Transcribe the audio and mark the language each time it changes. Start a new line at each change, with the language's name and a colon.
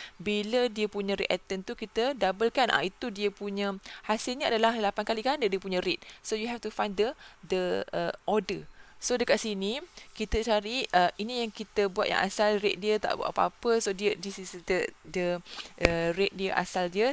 Malay: Bila dia punya reactant tu kita double kan, itu dia punya hasilnya adalah 8 kali ganda dia punya rate.
English: So you have to find the order.
Malay: So dekat sini kita cari ini yang kita buat yang asal, rate dia tak buat apa-apa.
English: So this is the rate
Malay: dia asal dia.